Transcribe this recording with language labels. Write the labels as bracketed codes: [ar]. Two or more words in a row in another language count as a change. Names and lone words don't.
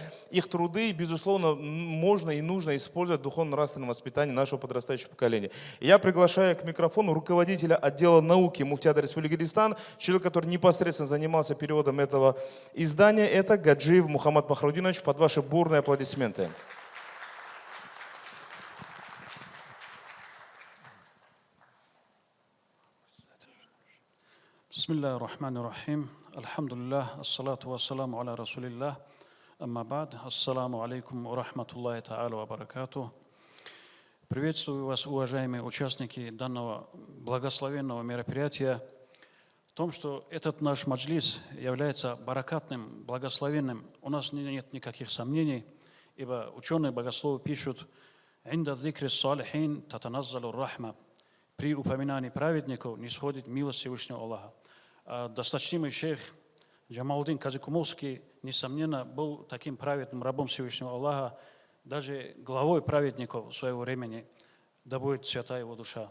[ru] Их труды, безусловно, можно и нужно использовать в духовно-нравственном воспитании нашего подрастающего поколения. И я приглашаю к микрофону руководителя отдела науки муфтията Республики Дагестан, человек, который непосредственно занимался переводом этого издания, это Гаджиев Мухаммад Пахрудинович, под ваши бурные аплодисменты. [ar] بسم الله الرحمن الرحيم الحمد لله الصلاة والسلام على رسول الله أما بعد السلام عليكم ورحمة الله تعالى وبركاته. [ru] Приветствую вас, уважаемые участники данного благословенного мероприятия. В том, что этот наш маджлис является баракатным, благословенным, у нас нет никаких сомнений, ибо ученые-богословы пишут [ar] «عند ذكر الصالحين تتنزل الرحمة». [ru] При упоминании праведников не сходит милость Всевышнего Аллаха. Досточтимый шейх Джамалдин Казикумовский, несомненно, был таким праведным рабом Всевышнего Аллаха, даже главой праведников своего времени, да будет свята его душа.